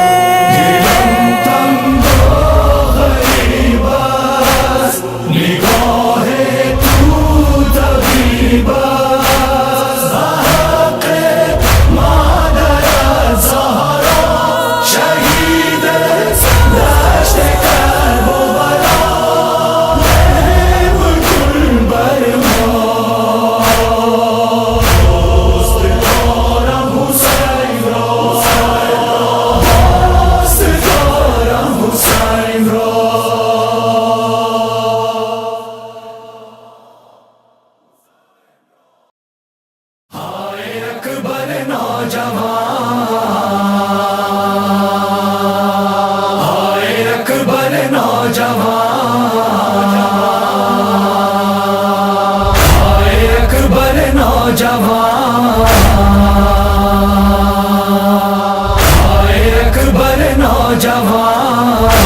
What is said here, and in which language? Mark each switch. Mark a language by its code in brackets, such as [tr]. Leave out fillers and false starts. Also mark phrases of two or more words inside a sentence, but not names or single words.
[fa] نگاہ تو طبیب حق مادر زہرا، شہید دشت کربلا، محو گل برما۔ دوست دارم حسین را، دوست دارم حسین را۔ [ur] اکبر نوجوان، ہائے اکبر نوجوان، ہائے اکبر نوجوان، ہائے اکبر نوجوان۔